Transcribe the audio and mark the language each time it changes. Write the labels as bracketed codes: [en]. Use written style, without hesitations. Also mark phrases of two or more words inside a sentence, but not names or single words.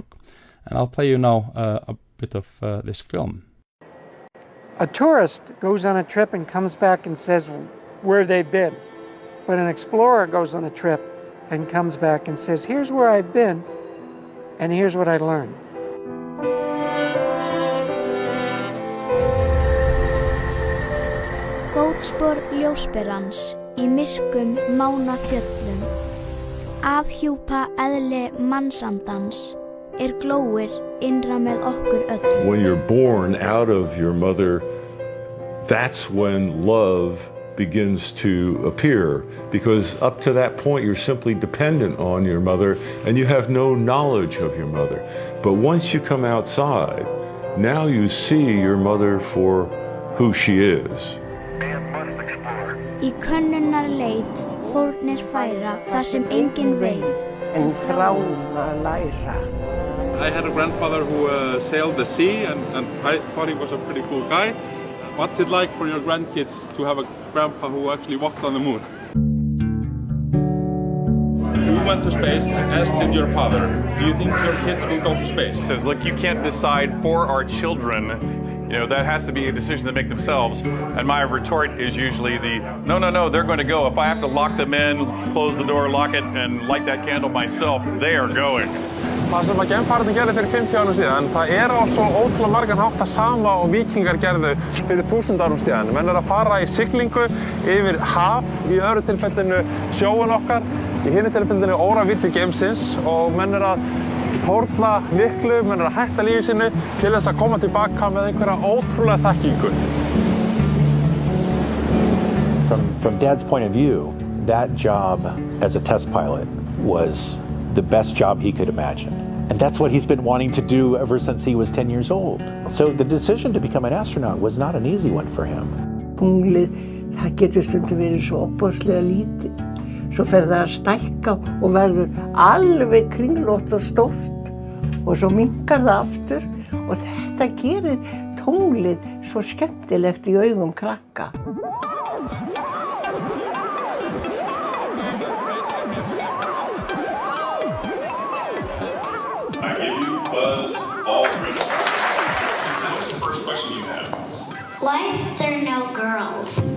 [en] And I'll play you now a bit of this film. A tourist goes on a trip and comes back and says where they've been. But an explorer goes on a trip and comes back and says, here's where I've been, and here's what I learned. [is] Fótspor ljósberans í myrkum mánafjöllum. Afhjúpa eðli mannsandans glóir innra með okkur öllum. [en] When you're born out of your mother, that's when love begins to appear, because up to that point you're simply dependent on your mother and you have no knowledge of your mother. But once you come outside, now you see your mother for who she is. [is] Í könnunar leit fórnir færa það sem enginn veit. En þrána læra. [en] I had a grandfather who sailed the sea, and I thought he was a pretty cool guy. What's it like for your grandkids to have a grandpa who actually walked on the moon? You went to space, as did your father. Do you think your kids will go to space? He says, look, you can't decide for our children. You know, that has to be a decision they make themselves. And my retort is usually no, they're going to go. If I have to lock them in, close the door, lock it, and light that candle myself, they are going. [is] Það sem að geimfararnir gerðu fyrir 50 árum síðan, það á svo ótrúlega margan hátt það sama og víkingar gerðu fyrir 1000 árum síðan. Menn að fara í siglingu yfir haf, í öðru tilfellinu sjóun okkar, í hinu tilfellinu óravíddir geimsins, og menn að fórna miklu, menn að hætta lífi sínu til þess að koma tilbaka með einhverja ótrúlega þekkingu. [en] From Dad's point of view, that job as a test pilot was the best job he could imagine. And that's what he's been wanting to do ever since he was 10 years old. So the decision to become an astronaut was not an easy one for him. [is] Tunglið, það getur stundum verið svo opaslega lítið. Svo fer það að stækka og verður alveg kringlótt og stórt og svo minnkar það aftur og þetta gerir tunglið svo skemmtilegt í augum krakka. [en] I give you Buzz Aldrin. What's the first question you have? Why are there no girls?